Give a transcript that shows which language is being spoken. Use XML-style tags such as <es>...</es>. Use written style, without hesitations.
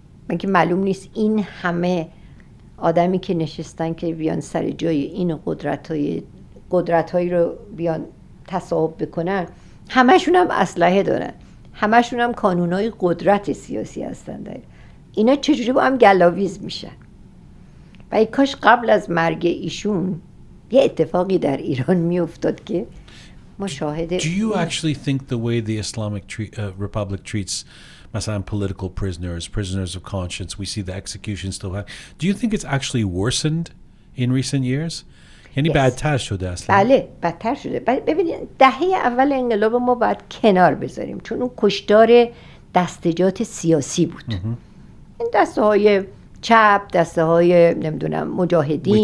<fa>من که معلوم نیست این همه آدمی که نشستن که بیان سر جای این قدرت‌هایی رو بیان تصاحب بکنن، همشون هم اسلحه دارن، همشون هم کانونای قدرت سیاسی هستن. اینا چجوری با هم گلاویز میشن؟ و کاش قبل از مرگ ایشون یه اتفاقی در ایران میافتاد که ما شاهد.</fa> <en>Do you actually think the way the Islamic Republic treats مثلا political prisoners of conscience. We see the execution still happen. Do you think it's actually worsened in recent years?</en> <fa>یعنی بدتر شده اصلا؟ بله بدتر شده. ببینید دهه اول انقلاب ما باید کنار بذاریم چون اون کشتار دستجات سیاسی بود. این دسته های چپ، دسته های نمیدونم مجاهدین.</fa>